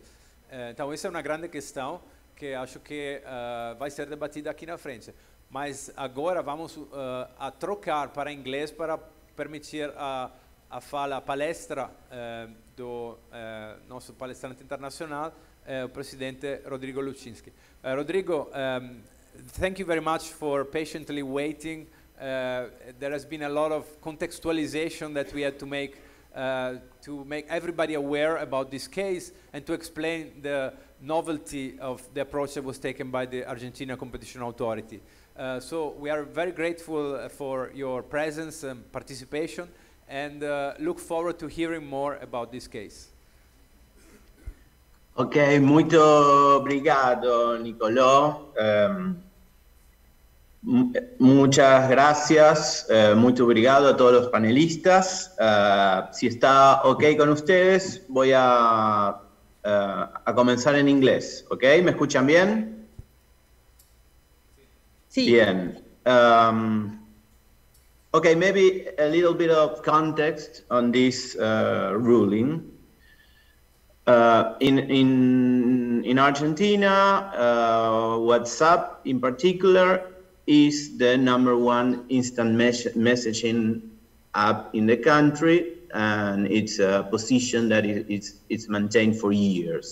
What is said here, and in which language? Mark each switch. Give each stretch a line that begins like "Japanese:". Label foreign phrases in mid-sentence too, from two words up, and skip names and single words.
Portuguese: Então essa é uma grande questão que acho que vai ser debatida aqui na frente. Mas agora vamos a trocar para inglês para permitir a palestra do nosso palestrante internacional, o presidente Rodrigo Luczynski.
English: Rodrigo, thank you very much for patiently waiting. There has been a lot of contextualization that we had to make everybody aware about this case and to explain the novelty of the approach that was taken by the Argentina Competition Authority. So we are very grateful for your presence and participation, and look forward to hearing more about this case.
Portuguese: Ok, muito obrigado, Nicolò.
Spanish: Muchas gracias,
Portuguese: muito obrigado
Spanish: a todos los panelistas. Si está ok con ustedes, voy a comenzar en inglés, ¿ok? ¿Me escuchan bien? Sí. Bien.
English: Okay, maybe a little bit of context on this ruling. In Argentina, WhatsApp in particular is the #1 instant messaging app in the country, and it's a position that it's maintained for years.